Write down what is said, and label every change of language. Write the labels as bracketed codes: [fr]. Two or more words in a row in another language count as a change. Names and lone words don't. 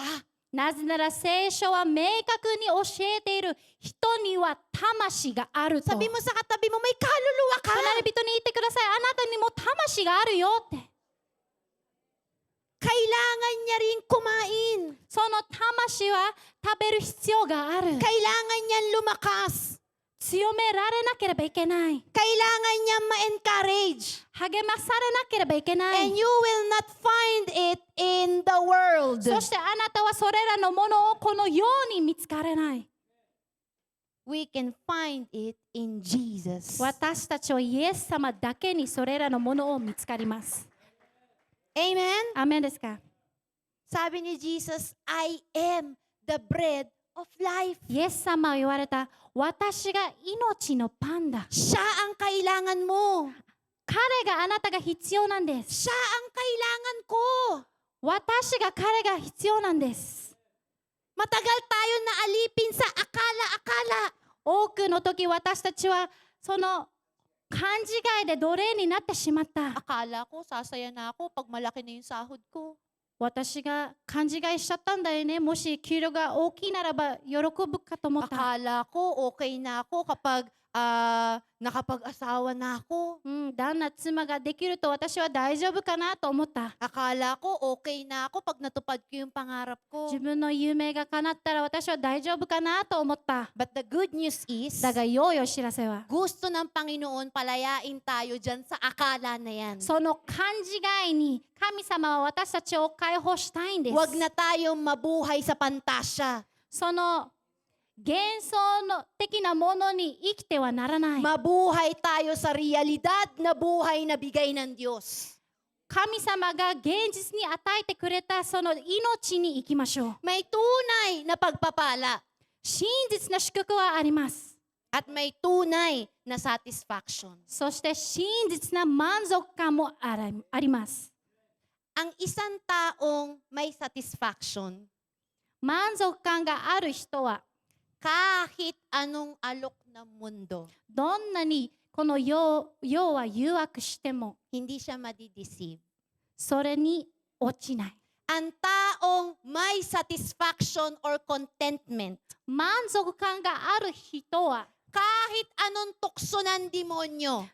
[ja] なぜなら聖書は明確に教えている、人には魂があると。 [tl] Sabi mo sa katabi mo, may kaluluwa ka. [ja] 隣人に言ってください。あなたにも魂があるよって。 [tl] Kailangan niya rin kumain. [ja] その魂は食べる必要がある。 [tl] Kailangan niyang lumakas. [ja] 強められなければいけない。 [tl] Kailangan niyang ma-encourage. [ja] 励まされなければいけない。 [en] And you will not find it in the world. [ja] そしてあなたはそれらのものをこの世に見つからない。 [en] We can find it in Jesus. [ja] 私たちはイエス様だけにそれらのものを見つかります。 [tl] Amen? [ja] アーメンですか？ [tl] Sabi ni Jesus, [en] I am the bread of life. [ja] イエス様は言われた、私が命のパンだ。 [tl] Siya ang kailangan mo. [ja] 彼があなたが必要なんです。 [tl] Siya ang kailangan ko. [ja] 私が彼が必要なんです。 [tl] Matagal tayo naalipin sa akala-akala. [ja] 多くの時私たちはその勘違いで奴隷になってしまった。 [tl] Akala ko, sasaya na ako pag malaki na yung sahod ko. [ja] 私が勘違いしちゃったんだよね。もし給料が大きいならば喜ぶかと思った。 [tl] Akala ko, okay na ako kapag nakapag-asawa na ako. [ja] 旦那妻ができると私は大丈夫かなと思った。 [tl] Akala ko, okay na ako pag natupad ko yung pangarap ko. [ja] 自分の夢が叶ったら私は大丈夫かなと思った。 [en] But the good news is, [ja] だが良いお知らせは、 [tl] gusto ng Panginoon palayain tayo dyan sa akala na yan. [ja] その勘違いに神様は私たちを解放したいんです。 [tl] Huwag na tayong mabuhay sa pantasya. [ja] その幻想の的なものに生きてはならない。 [tl] Mabuhay tayo sa realidad na buhay na bigay ng Diyos. [ja] 神様が現実に与えてくれたその命に生きましょう。 [tl] May tunay na pagpapala [ja] 真実な祝福はあります。 [tl] at may tunay na satisfaction. [ja] そして真実な満足感もあります。 [tl] Ang isang taong may satisfaction, [ja] 満足感がある人は [tl] kahit anong alok ng mundo, [ja] どんなにこの世は誘惑しても [tl] hindi siya madideceive. [ja] それに落ちない。 [tl] Ang taong may [en] satisfaction or contentment, [ja] 満足感がある人は [tl] kahit anong tukso ng demonyo,